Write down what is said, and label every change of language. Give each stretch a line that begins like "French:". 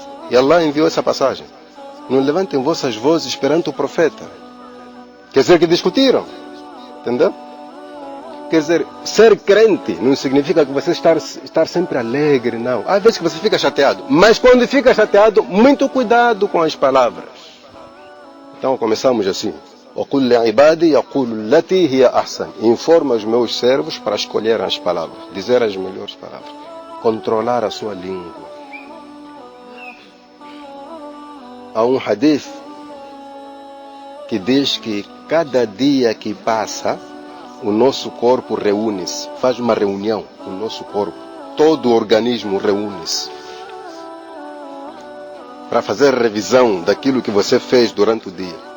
Portuguese: E Allah enviou essa passagem: não levantem vossas vozes perante o profeta. Quer dizer que discutiram. Entendeu? Quer dizer, ser crente não significa que você estar sempre alegre, não. Às vezes que você fica chateado. Mas quando fica chateado, muito cuidado com as palavras. Então começamos assim:
Arabic: وَقُلْ لِعِبَادِي يَقُولُ الَّتِي هِيَ أَحْسَنُ.
Portuguese: Informa os meus servos para escolher as palavras, dizer as melhores palavras. Controlar a sua língua. Há um hadith que diz que cada dia que passa, o nosso corpo reúne-se, faz uma reunião, o nosso corpo, todo o organismo reúne-se para fazer revisão daquilo que você fez durante o dia.